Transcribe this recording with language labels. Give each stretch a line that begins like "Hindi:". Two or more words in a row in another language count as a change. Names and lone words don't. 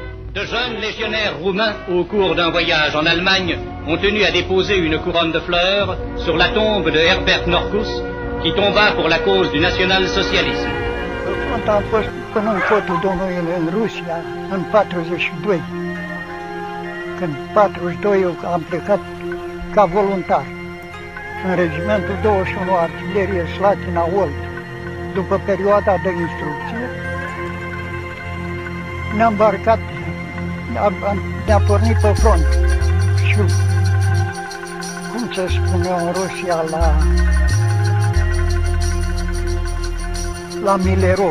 French: De jeunes légionnaires roumains, au cours d'un voyage en Allemagne, ont tenu à déposer une couronne de fleurs sur la tombe de Herbert Norcus, qui tomba pour la cause du national-socialisme.
Romanian: Am fost până în cotul Domnului în Rusia, în 42. Când 42 am plecat ca voluntar în regimentul 21 Artilerie Slatina Olt. După perioada de instrucție, ne-am îmbarcat, ne-a pornit pe front și, cum se spune în Rusia, la Milerov.